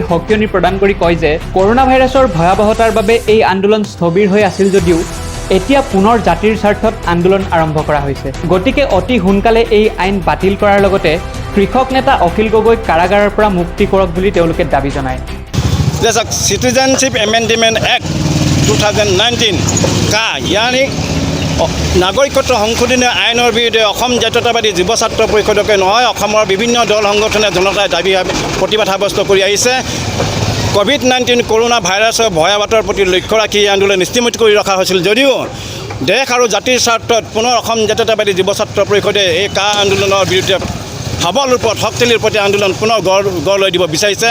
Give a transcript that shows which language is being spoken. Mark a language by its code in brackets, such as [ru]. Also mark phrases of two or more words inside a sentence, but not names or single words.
[as] সকিয়নি প্ৰদান কৰি কয় যে কৰোনা ভাইৰাছৰ ভয়াৱহতাৰ বাবে এই আন্দোলন স্থবিৰ হৈ আছিল যদিও এতিয়া পুনৰ জাতিৰ স্বাৰ্থত আন্দোলন আৰম্ভ কৰা হৈছে। গতিকে অতি সোনকালে এই আইন বাতিল কৰাৰ লগতে কৃষক নেতা অখিল গগৈক কাৰাগাৰৰ পৰা মুক্তি কৰক বুলি তেওঁলোকে দাবী জনায়। [en] Citizenship Amendment Act [as] 2019 কা যানি নাগৰিকত্ব সংশোধনী আইনৰ বিৰুদ্ধে অসম জাতীয়তাবাদী যুৱ ছাত্ৰ পৰিষদকে নহয় অসমৰ বিভিন্ন দল সংগঠনে জনতাই দাবী প্ৰতিবাদ সাব্যস্ত কৰি আহিছে। কোভিড-19 কৰোনা ভাইৰাছৰ ভয়াৱহতাৰ প্ৰতি লক্ষ্য ৰাখি এই আন্দোলন স্থিমিত কৰি ৰখা হৈছিল যদিও দেশ আৰু জাতিৰ স্বাৰ্থত পুনৰ অসম জাতীয়তাবাদী যুৱ ছাত্ৰ পৰিষদে এই কা আন্দোলনৰ বিৰুদ্ধে সবল ৰূপত শক্তিশালীৰ প্ৰতি আন্দোলন পুনৰ গঢ় লৈ দিব বিচাৰিছে।